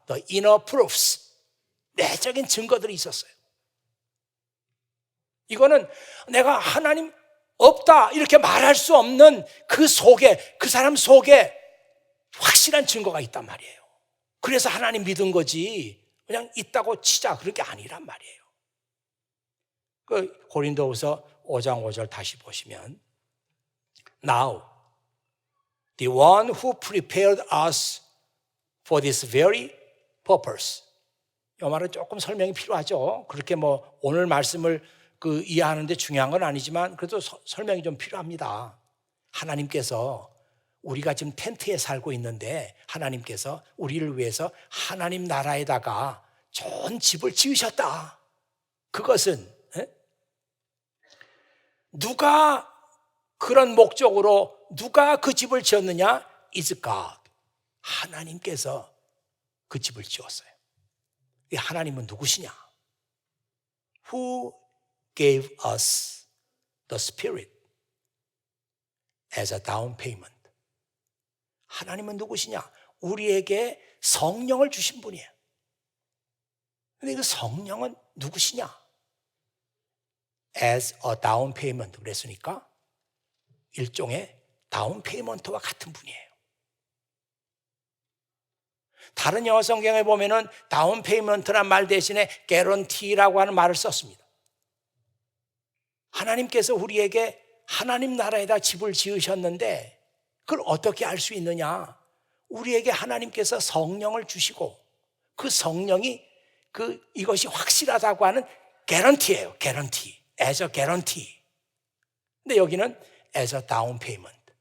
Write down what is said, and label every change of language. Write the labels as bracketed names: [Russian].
[English] The inner proofs, [Korean] 내적인 증거들이 있었어요. 이거는 내가 하나님 없다 이렇게 말할 수 없는 그 속에, 그 사람 속에 확실한 증거가 있단 말이에요. 그래서 하나님 믿은 거지 그냥 있다고 치자 그런 게 아니란 말이에요. 그 고린도후서 5장 5절 다시 보시면 [English] Now the one who prepared us for this very purpose. [Korean] 이 말은 조금 설명이 필요하죠. 그렇게 뭐 오늘 말씀을 이해하는데 중요한 건 아니지만 그래도 설명이 좀 필요합니다. 하나님께서 우리가 지금 텐트에 살고 있는데 하나님께서 우리를 위해서 하나님 나라에다가 좋은 집을 지으셨다. 그것은 누가 그런 목적으로 누가 그 집을 지었느냐? [English] Is God. [Korean] 하나님께서 그 집을 지었어요. 이 하나님은 누구시냐? [English] Who gave us the Spirit as a down payment. [Korean] 하나님은 누구시냐? 우리에게 성령을 주신 분이에요. 근데 그 성령은 누구시냐? [English] As a down payment [Korean] 그랬으니까 일종의 다운 페이먼트와 같은 분이에요. 다른 영어 성경에 보면은 다운 페이먼트란 말 대신에 개런티라고 하는 말을 썼습니다. 하나님께서 우리에게 하나님 나라에다 집을 지으셨는데 그걸 어떻게 알 수 있느냐? 우리에게 하나님께서 성령을 주시고 그 성령이 이것이 확실하다고 하는 개런티예요. [English] 개런티. as a guarantee. [Korean] 근데 여기는 [English] as a down payment.